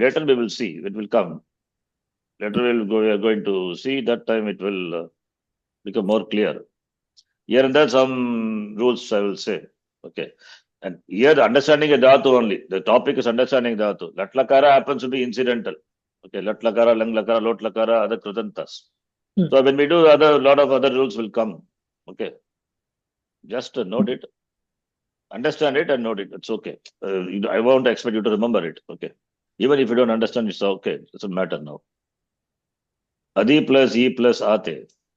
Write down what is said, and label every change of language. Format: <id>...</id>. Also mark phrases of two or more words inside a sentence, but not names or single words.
<en>Later we will see. It will come. Later we are going to see. That time it will become more clear. Here and there some rules I will say. Okay. And here the understanding a dhatu only. The topic is understanding dhatu. Latlakara happens to be incidental. Okay. Latlakara, langlakara, lotlakara, other kritantas. So when we do lot of other rules will come. Okay. Just note it. Understand it and note it. It's okay. I won't expect you to remember it. Okay. Even if you don't understand, it's okay. It doesn't matter now. Adi plus E plus Ate.</en>